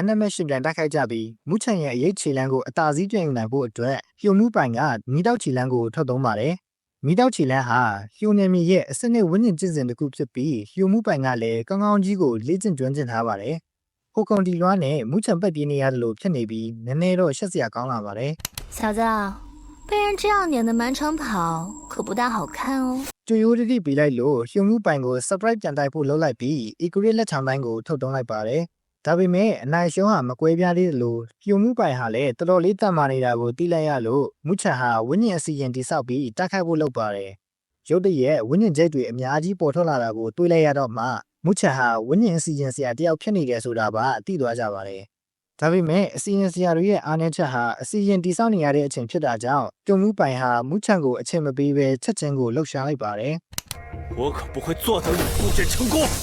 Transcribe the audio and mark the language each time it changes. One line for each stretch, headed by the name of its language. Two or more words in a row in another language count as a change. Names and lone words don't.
Burmese: နက်မဲ့ရှင်ပြန်တိုက်ခိုက်ကြပြီးမူချန်ရဲ့အရေးခြေလန်းကိုအသာစီးပြန်ယူနိုင်ဖို့အတွက်လျှို့မှုပိုင်ကမီတောက်ခြေလန်းကိုထွက်သုံးပါတယ်မီတောက်ခြေလန်းဟာလျှို့နေမီရဲ့အစနစ်ဝိညာဉ်ကျင့်စဉ်တစ်ခုဖြစ်ပြီးလျှို့မှုပိုင်ကလည်းကောင်းကောင်းကြီးကိုလေ့ကျင့်ကျွမ်းကျင်ထားပါတယ်ဟိုကွန်ဒီလွားနဲ့မူချန်ပတ်ပြေးနေရတယ်လို့ဖြစ်နေပြီးနည်းနည်းတော့ရှက်စရာကောင်းလာပါတယ်
Chinese: 小子被人这样撵得满场跑可不大好看哦
Burmese: ကျွေရိုးတတိပေးလိုက်လို့လျှို့မှုပိုင်ကို surprise ပြန်တိုက်ဖို့လုပ်လိုက်ပြီး equity လက်ချောင်းတိုင်းကိုထုတ်သုံးလိုက်ပါတယ်ဒါပေမဲ့အနိုင်ရှုံးဟာမကွဲပြားသေးလို့ လျှို့မှုပိုင်ဟာလည်းတော်တော်လေးတတ်မှနေတာကိုသိလိုက်ရလို့မူချန်ဟာဝိညာဉ်အစီရင်တိဆောက်ပြီးတိုက်ခိုက်ဖို့လုပ်ပါတယ်ရုတ်တရက်ဝိညာဉ်ကျိတ်တွေအများကြီးပေါ်ထွက်လာတာကိုတွေးလိုက်ရတော့မှမူချန်ဟာဝိညာဉ်အစီရင်ဆရာတယောက်ဖြစ်နေတယ်ဆိုတာပါသိသွားကြပါတယ်ဒါပေမဲ့အစီရင်ဆရာတွေရဲ့အားနည်းချက်ဟာအစီရင်တိဆောက်နေရတဲ့အချိန်ဖြစ်တာကြောင့်ပြုံမှုပိုင်ဟာမူချန်ကိုအချိန်မပေးဘဲချက်ချင်းကိုလှုပ်ရှားလိုက်ပါတယ်
Chinese: 我可不会坐等你布阵成功。